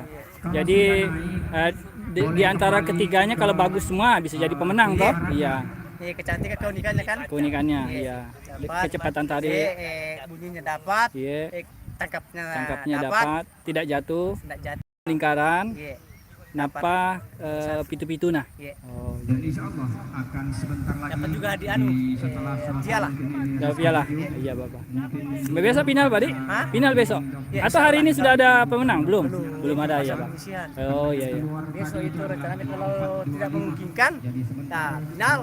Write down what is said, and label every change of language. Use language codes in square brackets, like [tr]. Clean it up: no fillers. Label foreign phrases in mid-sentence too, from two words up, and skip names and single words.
[id] Jadi di antara ketiganya kalau bagus semua bisa jadi pemenang toh? Iya. Kecantikan keunikannya kan. Keunikannya, iya. Dapat, Kecepatan tarik. bunyinya dapat. Iya. Tangkapnya dapat, tidak jatuh, tidak jatuh. lingkaran, Iya. napa pitu-pitu nah. Iya. Oh, Dan insyaallah akan sebentar lagi Dapat juga hadiah setelah piala. udah piala. Iya, Bapak. Besok final, Pak, Dik? Hah? Final besok. Iya, Atau hari ini sudah ada pemenang? Belum ada ya, Pak. Penyisihan. Oh, iya. Besok itu rencananya kalau tidak memungkinkan, nah final.